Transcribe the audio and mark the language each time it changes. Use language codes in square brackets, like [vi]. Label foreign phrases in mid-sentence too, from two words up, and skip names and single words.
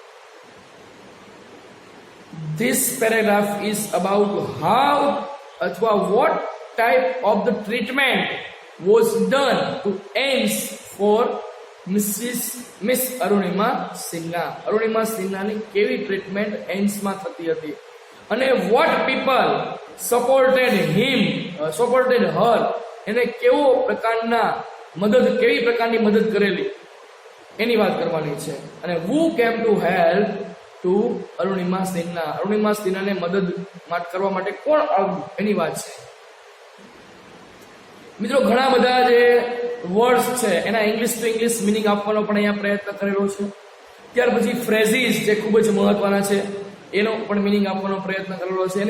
[en] This paragraph is about how or what type of the treatment was done to AIIMS for Miss Arunima Sinha. [gu] Arunima Sinha ની કેવી ટ્રીટમેન્ટ એઇમ્સ માં થતી હતી અને [en] what people supported her, [gu] એને કેવી પ્રકારની મદદ કરેલી એની વાત કરવાની છે. [en] અને who came to help to અરુણિમા સિન્હા. [gu] અરુણિમા સિન્હાને મદદ કરવા માટે કોણ આવ્યું એની વાત છે. મિત્રો, ઘણા બધા જે વર્ડ્સ છે એના [en] English to English meaning [gu] આપવાનો પણ અહીંયા પ્રયત્ન કરેલો છે. ત્યાર પછી ફ્રેઝીસ જે ખૂબ જ મહત્વના છે એનો પણ મિનિંગ આપવાનો પ્રયત્ન કરેલો છે.